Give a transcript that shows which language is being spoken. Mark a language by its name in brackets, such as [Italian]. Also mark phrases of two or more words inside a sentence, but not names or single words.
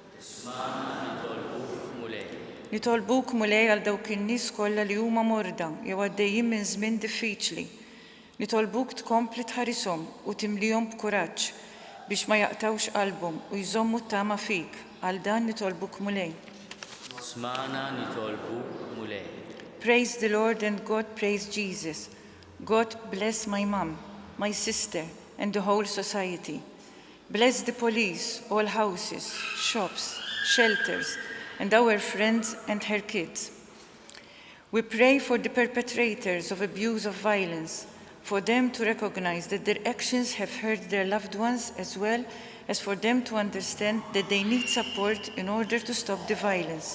[Maltese] Nitolbuk mulej għal dawk in-nies kollha li huma morda jew għaddejjin minn żmien diffiċli. Nitolbuk tkompli tħarishom u timlihom b'kuraġġ biex ma jaqtawx qalbhom u jżommu t-tama fik. Għal dan nitolbuk mulej. Smana nitolbuk mulej. [English] Praise the Lord and God praise Jesus. God bless my mom, my sister and the whole society. Bless the police, all houses, shops, shelters and our friends and her kids. We pray for the perpetrators of abuse of violence, for them to recognize that their actions have hurt their loved ones as well as for them to understand that they need support in order to stop the violence.